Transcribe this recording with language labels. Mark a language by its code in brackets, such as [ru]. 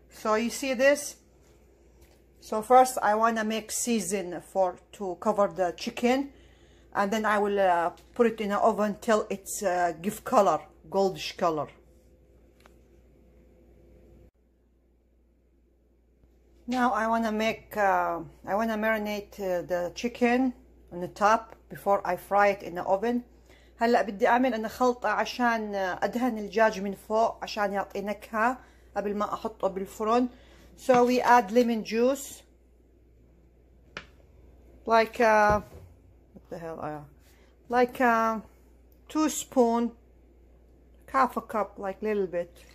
[en] So you see this? So first I want to make season to cover the chicken, and then I will put it in the oven till it's give color, goldish color. Now I want to marinate the chicken on the top before I fry it in the oven. [ar] هلا بدي اعمل انا خلطة عشان ادهن الدجاج من فوق عشان يعطي نكهة قبل ما احطه بالفرن. [en] So we add lemon juice, like what the hell, like 2 spoons, half a cup, like little bit.